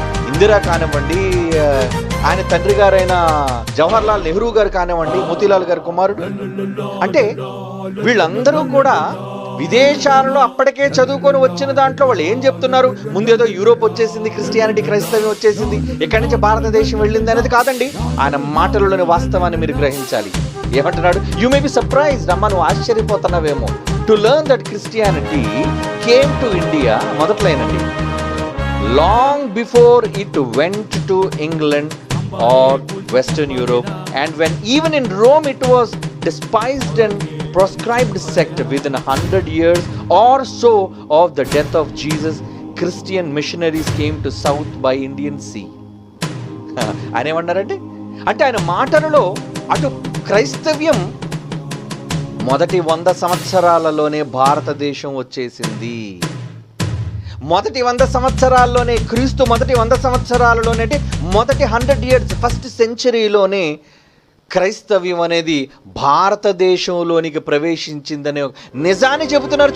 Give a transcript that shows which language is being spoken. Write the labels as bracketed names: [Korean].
[Telugu] ఇందిరా కానివ్వండి, ఆయన తండ్రి గారైన జవహర్లాల్ నెహ్రూ గారు కానివ్వండి, మోతీలాల్ గారి కుమారుడు, అంటే వీళ్ళందరూ కూడా విదేశాలలో అప్పటికే చదువుకొని వచ్చిన దాంట్లో వాళ్ళు ఏం చెప్తున్నారు? ముందేదో యూరోప్ వచ్చేసింది, క్రిస్టియానిటీ క్రైస్తవ్యం వచ్చేసింది, ఇక్కడి నుంచి భారతదేశం వెళ్ళింది అనేది కాదండి. ఆయన మాటలలోని వాస్తవాన్ని మీరు గ్రహించాలి. ఏమంటున్నాడు? [English] You may be surprised. [Telugu] అమ్మ నువ్వు ఆశ్చర్యపోతున్నావేమో. [English] to learn that Christianity came to India, [Telugu] మొదట్లేనండి, [English] long before it went to England or Western Europe, and when even in Rome it was despised and proscribed sect. Within 100 years or so of the death of Jesus, Christian missionaries came to south by Indian Sea. [Telugu] ఆయన ఏమన్నారంటే, అంటే ఆయన మాటలలో అటు క్రైస్తవ్యం మొదటి 100 సంవత్సరాలలోనే భారతదేశం వచ్చేసింది. మొదటి 100 సంవత్సరాల్లోనే, క్రీస్తు మొదటి 100 సంవత్సరాలలోనే, అంటే మొదటి 100 years, ఫస్ట్ సెంచరీలోనే క్రైస్తవ్యం అనేది భారతదేశంలోనికి ప్రవేశించిందనే నిజాన్ని చెబుతున్నారు.